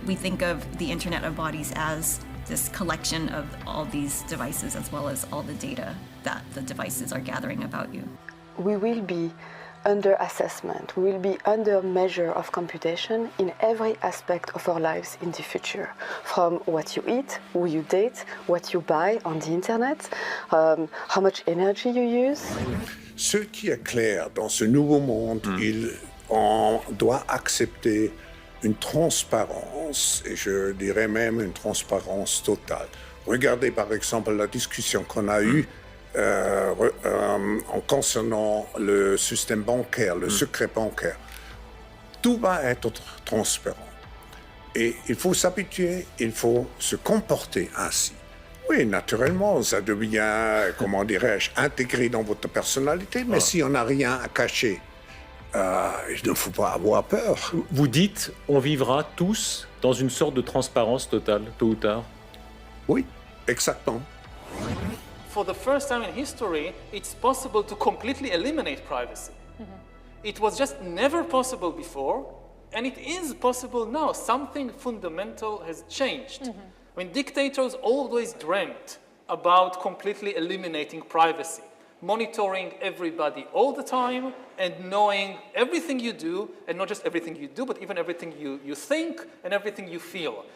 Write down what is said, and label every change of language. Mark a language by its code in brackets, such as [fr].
[en] We think of the Internet of Bodies as this collection of all these devices as well as all the data that the devices are gathering about you. We will be under assessment, we will be under measure of computation in every aspect of our lives in the future. From what you eat, who you date, what you buy on the internet, how much energy you use. [fr] Ce qui est clair dans ce nouveau monde, on doit accepter une transparence, et je dirais même une transparence totale. Regardez par exemple la discussion qu'on a eue en concernant le système bancaire, le secret bancaire. Tout va être transparent. Et il faut s'habituer, il faut se comporter ainsi. Oui, naturellement, ça devient, comment dirais-je, intégré dans votre personnalité, mais si on n'a rien à cacher, il ne faut pas avoir peur. Vous dites, on vivra tous dans une sorte de transparence totale, tôt ou tard. Oui, exactement. [en] For the first time in history, it's possible to completely eliminate privacy. It was just never possible before, and it is possible now. Something fundamental has changed. I mean, dictators always dreamt about completely eliminating privacy, monitoring everybody all the time, and knowing everything you do, and not just everything you do, but even everything you think and everything you feel.